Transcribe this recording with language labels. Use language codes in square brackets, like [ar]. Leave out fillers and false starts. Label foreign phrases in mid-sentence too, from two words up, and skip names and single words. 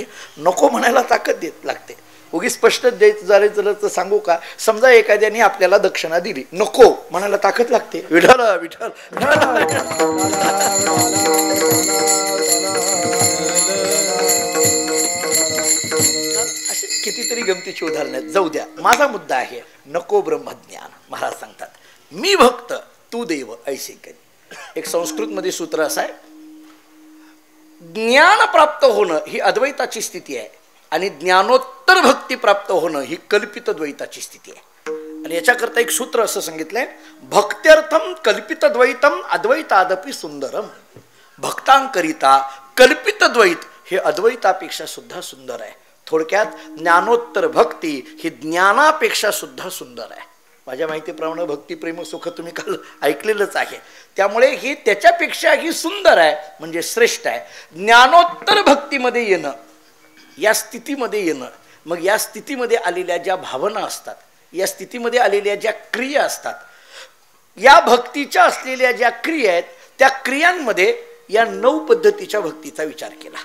[mr] नको म्हणायला ताकद देत लागते. उगी स्पष्ट द्यायचं झालं तर सांगू का, समजा एखाद्याने आपल्याला दक्षिणा दिली, नको म्हणायला ताकद लागते. विठ्ठल विठ्ठल अशी कितीतरी गमतीची उदाहरणं आहेत. जाऊ द्या, माझा मुद्दा आहे नको ब्रह्मज्ञान. महाराज सांगतात, मी भक्त तू देव ऐसे करी. एक संस्कृत मध्ये सूत्र असं आहे, ज्ञान प्राप्त होणं ही अद्वैताची स्थिती आहे आणि ज्ञानोत्तर भक्ती प्राप्त होणं ही कल्पित द्वैताची स्थिती आहे. आणि याच्याकरता एक सूत्र असं सांगितलंय, [sa] भक्त्यर्थम कल्पित द्वैतम अद्वैतादपि सुंदरम. [mr] भक्तांकरिता कल्पित द्वैत हे अद्वैतापेक्षा सुद्धा सुंदर आहे. थोडक्यात ज्ञानोत्तर भक्ती ही ज्ञानापेक्षा सुद्धा सुंदर आहे. माझ्या माहितीप्रमाणे भक्ती प्रेम सुख तुम्ही काल ऐकलेलंच आहे. त्यामुळे ही त्याच्यापेक्षाही सुंदर आहे, म्हणजे श्रेष्ठ आहे. ज्ञानोत्तर भक्तीमध्ये येणं, या स्थितीमध्ये येणं, मग या स्थितीमध्ये आलेल्या ज्या भावना असतात, या स्थितीमध्ये आलेल्या ज्या क्रिया असतात, या भक्तीच्या असलेल्या ज्या क्रिया आहेत, त्या क्रियांमध्ये या 9 पद्धतीच्या भक्तीचा विचार केला.